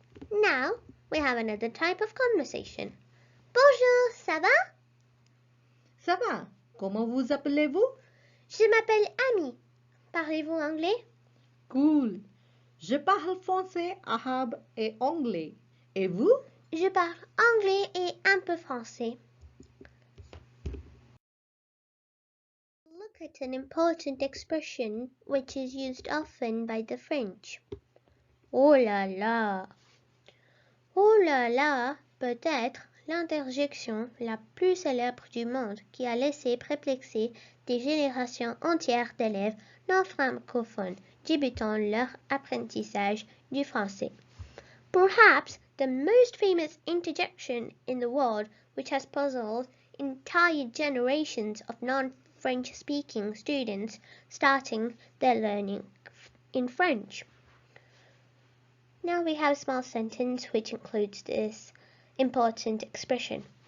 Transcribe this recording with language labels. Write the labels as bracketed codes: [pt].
[en] Now, we have another type of conversation. [fr] Bonjour, ça va? Ça va. Comment vous appelez-vous? Je m'appelle Amy. Parlez-vous anglais? [en] Cool. [fr] Je parle français, arabe et anglais. Et vous? Je parle anglais et un peu français. [en] Look at an important expression which is used often by the French. [fr] Oh là là! Oh là là peut être l'interjection la plus célèbre du monde qui a laissé perplexer des générations entières d'élèves non francophones débutant leur apprentissage du français. [en] Perhaps the most famous interjection in the world which has puzzled entire generations of non-French speaking students starting their learning in French. Now we have a small sentence which includes this important expression.